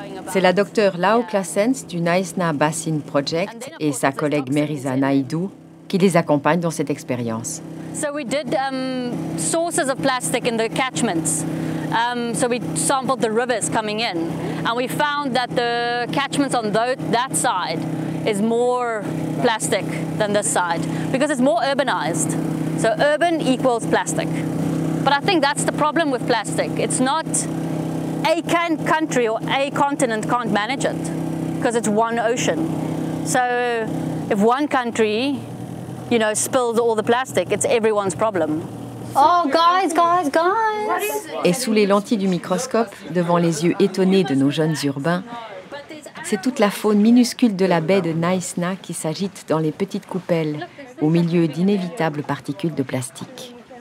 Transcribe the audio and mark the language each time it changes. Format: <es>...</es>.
<fr>C'est la docteure Lau Claessens du Knysna Basin Project et sa collègue Merisa Naidoo qui les accompagnent dans cette expérience.</fr> <en>So we did sources of plastic in the catchments. So we sampled the rivers coming in, and we found that the catchments on that side is more plastic than this side because it's more urbanized. So urban equals plastic. But I think that's the problem with plastic. It's not a country or a continent can't manage it because it's one ocean. So if one country, spills all the plastic, it's everyone's problem. Oh, guys!</en> <fr>Et sous les lentilles du microscope, devant les yeux étonnés de nos jeunes urbains, c'est toute la faune minuscule de la baie de Knysna qui s'agite dans les petites coupelles, au milieu d'inévitables particules de plastique.</fr>